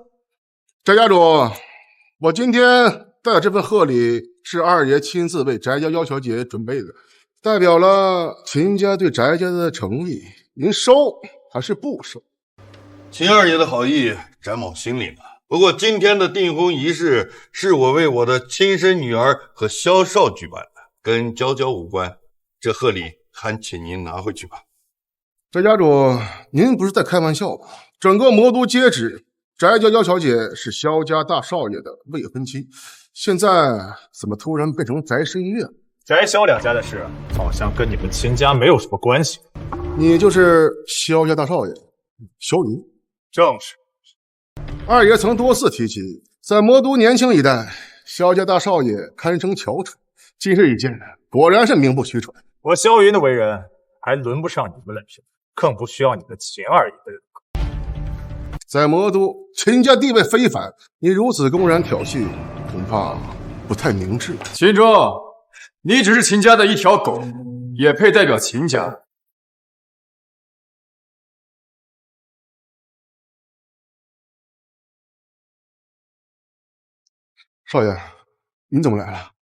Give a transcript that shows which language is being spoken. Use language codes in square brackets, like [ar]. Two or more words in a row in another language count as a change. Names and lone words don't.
[zh] 翟家主，我今天带的这份贺礼是二爷亲自为翟家幺小姐準備的，代表了秦家對翟家的誠意，您收還是不收？秦二爺的好意，翟某心裡呢。不過今天的訂婚儀式是我為我的親生女兒和蕭少舉辦的，跟嬌嬌無關。這賀禮還請您拿回去吧。翟家主，您不是在開玩笑吧？整個魔都皆知，翟家幺小姐是蕭家大少爺的未婚妻，現在怎麼突然變成翟聲月？翟蕭兩家的事，好像跟你們秦家沒有什麼關係。你就是蕭家大少爺蕭雲？正是。二爺曾多次提起，在魔都年輕一代，蕭家大少爺堪稱翹楚。今日一見，果然是名不虛傳。我蕭雲的為人，還輪不上你們來評，更不需要你們秦二爺的認可。在魔都，秦家地位非凡，你如此公然挑釁，恐怕不太明智。秦鐘，你只是秦家的一條狗，也配代表秦家？少爺，你怎麼來了？